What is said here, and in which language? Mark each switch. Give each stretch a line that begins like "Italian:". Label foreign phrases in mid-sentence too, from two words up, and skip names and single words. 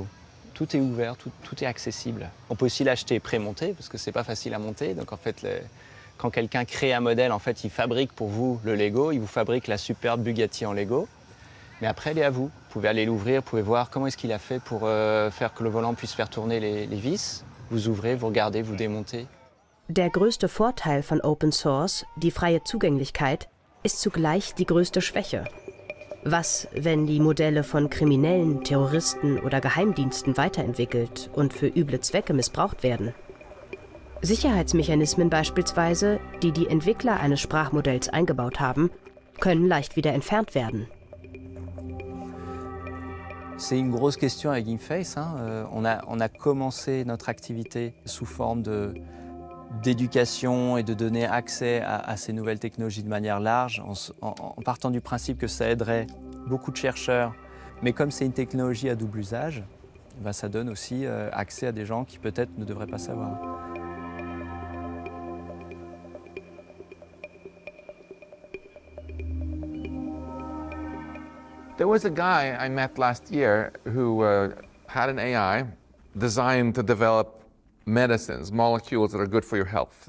French: Tout est ouvert, tout est accessible. On peut aussi l'acheter pré-monté parce que c'est pas facile à monter. Donc en fait, quand quelqu'un crée un modèle, en fait, il fabrique pour vous le Lego, il vous fabrique la superbe Bugatti en Lego. Mais après, elle est à vous. Vous pouvez aller l'ouvrir, vous pouvez voir comment est-ce qu'il a fait pour faire que le volant puisse faire tourner les vis. Vous ouvrez, vous regardez, vous démontez.
German: Der größte Vorteil von Open Source, die freie Zugänglichkeit, ist zugleich die größte Schwäche. Was, wenn die Modelle von Kriminellen, Terroristen oder Geheimdiensten weiterentwickelt und für üble Zwecke missbraucht werden? Sicherheitsmechanismen beispielsweise, die die Entwickler eines Sprachmodells eingebaut haben, können leicht wieder entfernt werden.
French: C'est une grosse question avec GameFace. On a commencé notre activité sous forme d'éducation et de donner accès à ces nouvelles technologies de manière large, en partant du principe que ça aiderait beaucoup de chercheurs. Mais comme c'est une technologie à double usage, ben ça donne aussi accès à des gens qui peut-être ne devraient pas savoir.
English: There was a guy I met last year who had an AI designed to develop medicines, molecules that are good for your health.